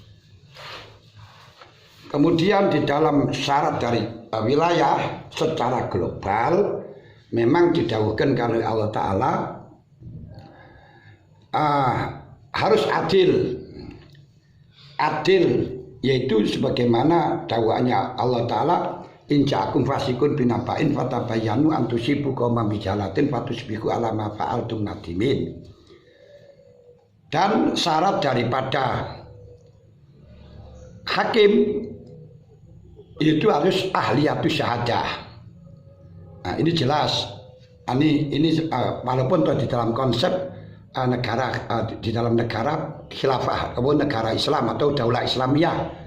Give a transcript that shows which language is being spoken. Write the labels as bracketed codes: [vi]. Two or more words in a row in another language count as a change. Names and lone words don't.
[id] Kemudian di dalam syarat dari wilayah secara global memang didahulukan oleh Allah Ta'ala harus adil yaitu sebagaimana dakwaannya Allah Ta'ala [ar] إن جاءكم فاسق بنبإ فتبينوا أن تصيبوا قوما بجهالة فتصبحوا على ما فعلتم نادمين. [id] Dan syarat daripada hakim itu harus [ar] أهلية الشهادة. [id] Nah, ini jelas. Ini walaupun di dalam konsep negara di dalam negara khilafah atau negara Islam atau [ar] دولة إسلامية.